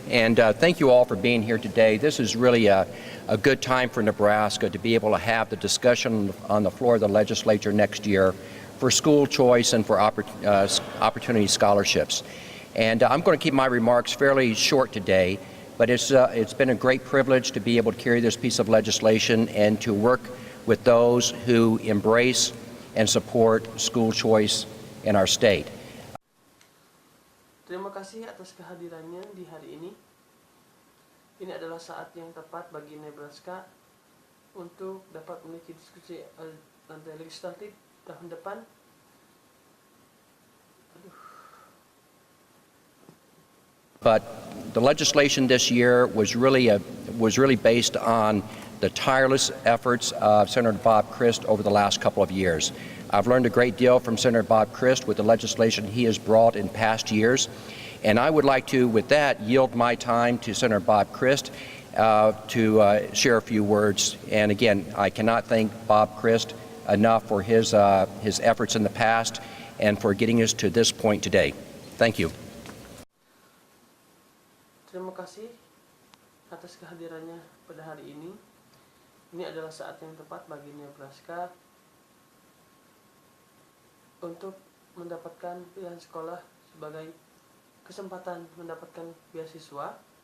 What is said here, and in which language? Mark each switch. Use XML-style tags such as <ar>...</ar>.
<en>And thank you all for being here today. This is really a good time for Nebraska to be able to have the discussion on the floor of the legislature next year for school choice and for opportunity scholarships. And I'm going to keep my remarks fairly short today, but it's been a great privilege to be able to carry this piece of legislation and to work with those who embrace and support school choice in our state.</en> <id>Terima kasih atas kehadirannya di hari ini. Ini adalah saat yang tepat bagi Nebraska untuk dapat memiliki diskusi lantai legislatif tahun depan.</id> <en>But the legislation this year was really based on the tireless efforts of Senator Bob Christ over the last couple of years. I've learned a great deal from Senator Bob Christ with the legislation he has brought in past years, and I would like to, with that, yield my time to Senator Bob Christ to share a few words. And again, I cannot thank Bob Christ enough for his efforts in the past and for getting us to this point today. Thank you.</en> <id>Terima kasih atas kehadirannya pada hari ini. Ini adalah saat yang tepat bagi Nebraska untuk mendapatkan pilihan sekolah sebagai kesempatan mendapatkan beasiswa.</id>